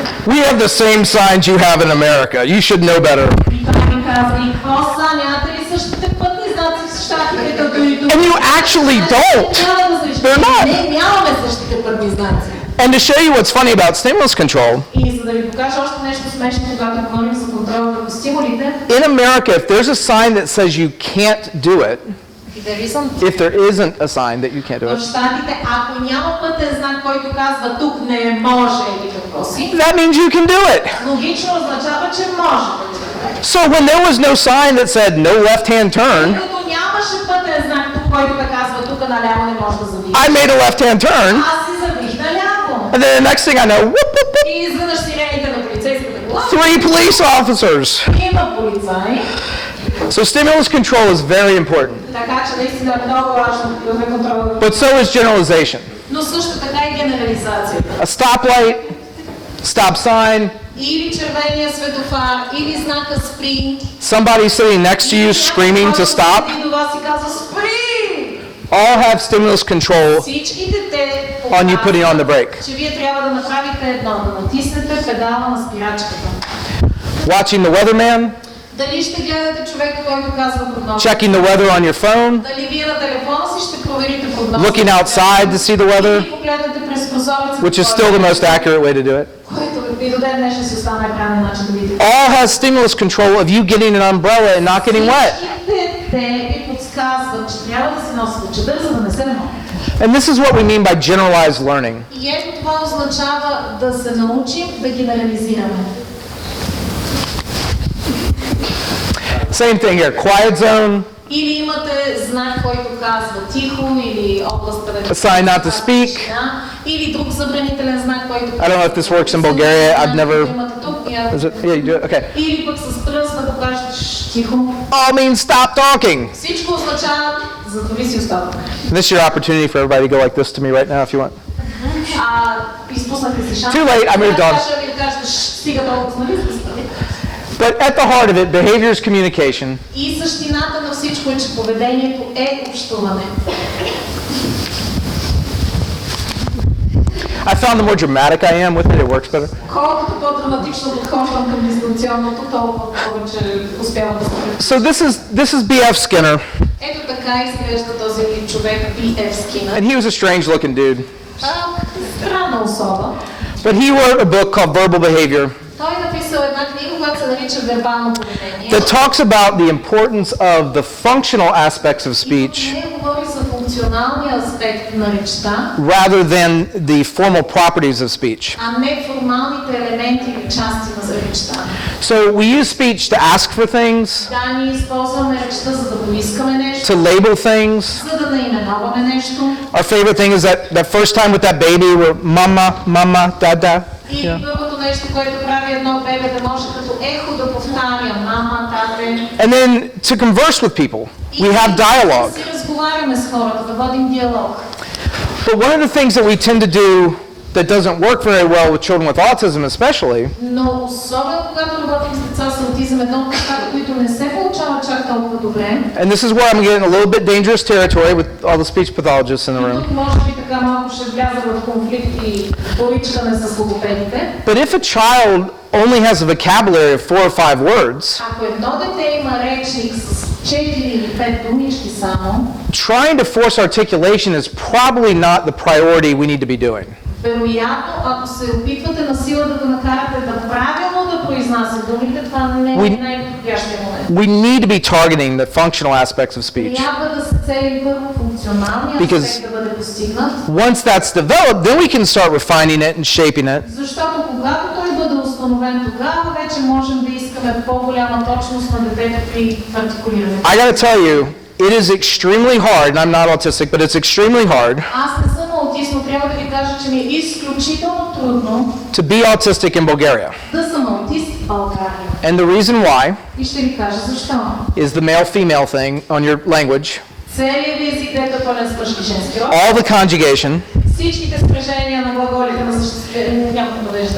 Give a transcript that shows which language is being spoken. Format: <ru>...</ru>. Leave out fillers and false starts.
<en>We have the same signs you have in America. You should know better.</en> <bg>И той ми каза, и какво са, нямате ли същите пътни знаци в щатите, като и тук?</bg> <en>And you actually don't. They're not.</en> <bg>Не, нямаме същите пътни знаци.</bg> <en>And to show you what's funny about stimulus control,</en> <bg>И за да ви покажа още нещо смешно, когато говорим за контрол върху стимулите,</bg> <en>in America, if there's a sign that says you can't do it, if there isn't a sign that you can't do</en> <bg>в</bg> <en>it,</en> <bg>щатите, ако няма пътен знак, който казва тук не може или какво си,</bg> <en>that means you can do it.</en> <bg>логично означава, че може да го направи.</bg> <en>So when there was no sign that said no left-hand turn,</en> <bg>Като нямаше пътен знак тук, който да казва тук наляво не може да завиеш,</bg> <en>I made a left-hand turn,</en> <bg>аз си завих наляво.</bg> <en>and then the next thing I know, whoop, whoop, whoop,</en> <bg>И изведнъж сирените на полицейската кола,</bg> <en>3 police officers.</en> <bg>има полицаи,</bg> <en>So stimulus control is very important,</en> <bg>така че наистина е много важно да имаме контрол.</bg> <en>but so is generalization.</en> <bg>Но също така и генерализацията.</bg> <en>A stoplight, stop sign,</en> <bg>Или червения светофар, или знака спри.</bg> <en>somebody sitting next to you screaming to stop,</en> <bg>И до вас и казва спри!</bg> <en>all have stimulus control</en> <bg>Всичките те</bg> <en>on you putting on the brake.</en> <bg>че вие трябва да направите едно, да натиснете педала на спирачката.</bg> <en>Watching the weatherman,</en> <bg>Дали ще гледате човека, който казва прогноза?</bg> <en>Checking the weather on your phone?</en> <bg>Дали вие на телефона си ще проверите прогноза?</bg> <en>Looking outside to see the weather?</en> <bg>Или погледнете през прозореца?</bg> <en>Which is still the most accurate way to do it.</en> <bg>Което и до ден днешен си остана правилен начин да видите.</bg> <en>All has stimulus control of you getting an umbrella and not getting wet.</en> <bg>Всичките те ви подсказват, че трябва да се носите чадър, за да не се намокнете.</bg> <en>And this is what we mean by generalized learning.</en> <bg>И ето това означава да се научим да генерализираме.</bg> <en>Same thing here, quiet zone,</en> <bg>Или имате знак, който казва тихо, или област, където...</bg> <en>A sign not to speak.</en> <bg>Или друг забранителен знак, който...</bg> <en>I don't know if this works in Bulgaria. I've never... Is it? Yeah, you do it? Okay.</en> <bg>Или пък с пръст да покажете тихо.</bg> <en>All means stop talking.</en> <bg>Всичко означава затвори си устата.</bg> <en>This is your opportunity for everybody to go like this to me right now if you want.</en> <bg>Изпуснахте си шанс.</bg> <en>Too late, I moved on.</en> <bg>Ще ви кажете, стига толкова, нали?</bg> <en>But at the heart of it, behavior is communication.</en> <bg>И същината на всичко е, че поведението е общуване.</bg> <en>I found the more dramatic I am with it, it works better.</en> <bg>Колкото по-драматично подхождам към дистанционното, толкова повече успявам да се...</bg> <en>So this is B.F. Skinner,</en> <bg>Ето така изглежда този човек, B.F.</bg> <en>Skinner. and he was a strange looking dude.</en> <bg>Странна особа.</bg> <en>But he wrote a book called Verbal Behavior</en> <bg>Той написал една книга, която се нарича Вербално поведение.</bg> <en>that talks about the importance of the functional aspects of speech</en> <bg>И не говори за функционалния аспект на речта,</bg> <en>rather than the formal properties of speech.</en> <bg>а не формалните елементи или части на речта.</bg> <en>So we use speech to ask for things,</en> <bg>Да, ние използваме речта, за да поискаме нещо,</bg> <en>to label things.</en> <bg>за да наименуваме нещо.</bg> <en>Our favorite thing is that first time with that baby where mama, mama, dada.</en> <bg>И първото нещо, което прави едно бебе, да може като ехо да повтаря мама, тате.</bg> <en>And then to converse with people, we have dialogue.</en> <bg>Да си разговаряме с хората, да водим диалог.</bg> <en>But one of the things that we tend to do that doesn't work very well with children with autism especially</en> <bg>Но особено когато работим с деца с аутизъм, едно от нещата, които не се получават чак толкова добре.</bg> <en>and this is where I'm getting a little bit dangerous territory with all the speech pathologists in the room.</en> <bg>Тук може би така малко ще вляза в конфликт и поричкане с логопедите.</bg> <en>But if a child only has a vocabulary of 4 or 5 words,</en> <bg>Ако едно дете има речник с 4 или 5 думички само,</bg> <en>trying to force articulation is probably not the priority we need to be doing.</en> <bg>вероятно, ако се опитвате на сила да го накарате да правилно да произнася думите, това не е най-подходящия момент.</bg> <en>We need to be targeting the functional aspects of speech.</en> <bg>Трябва да се цели първо функционалния аспект да бъде постигнат.</bg> <en>Once that's developed, then we can start refining it and shaping it.</en> <bg>Защото когато той бъде установен, тогава вече можем да искаме по-голяма точност на детето при артикулирането.</bg> <en>I gotta tell you, it is extremely hard, and I'm not autistic, but it's extremely hard</en> <bg>Аз не съм аутист, но трябва да ви кажа, че ми е изключително трудно</bg> <en>to be autistic in Bulgaria.</en> <bg>да съм аутист в България.</bg> <en>And the reason why</en> <bg>И ще ви кажа защо.</bg> <en>is the male-female thing on your language,</en> <bg>Целият ви език е пълен с мъжки и женски род.</bg> <en>all the conjugation,</en> <bg>Всичките спрежения на глаголите на съществуване някакво надежда.</bg>